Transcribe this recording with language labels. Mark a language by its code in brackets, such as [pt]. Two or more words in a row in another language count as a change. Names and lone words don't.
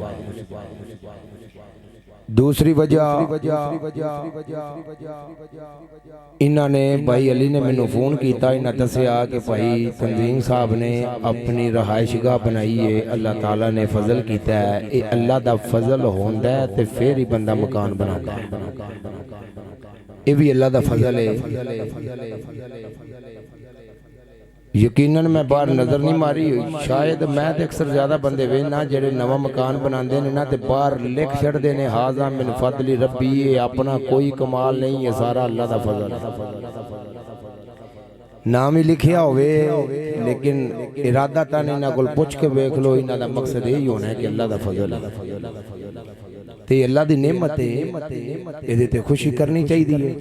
[pa] دوسری وجہ انہاں نے بھائی علی نے مینوں فون کیا، انہاں دسیا کہ بھائی تنظیم صاحب نے اپنی رہائش گاہ بنائی ہے، اللہ تعالیٰ نے فضل کیا ہے، یہ اللہ دا فضل ہوندا ہے تے فیر ہی بندہ مکان بناتا ہے، یہ بھی اللہ دا فضل ہے. یقیناً میں باہر نظر نہیں ماری، شاید میں تو اکثر زیادہ بندے ویکھنا جیہڑے نوا مکان بناتے ہیں نا تو باہر لکھ چھڈتے ہیں [ar] هذا من فضل ربي, [pa] یہ اپنا کوئی کمال نہیں ہے، سارا اللہ دا فضل. نام ہی لکھیا ہووے لیکن ارادہ تاں انہاں کول پچھ کے ویکھ لو، انہاں دا مقصد یہی ہونا ہے کہ اللہ دا فضل ہے تے اللہ دی نعمت ہے، ایہدے تے خوشی کرنی چاہیے.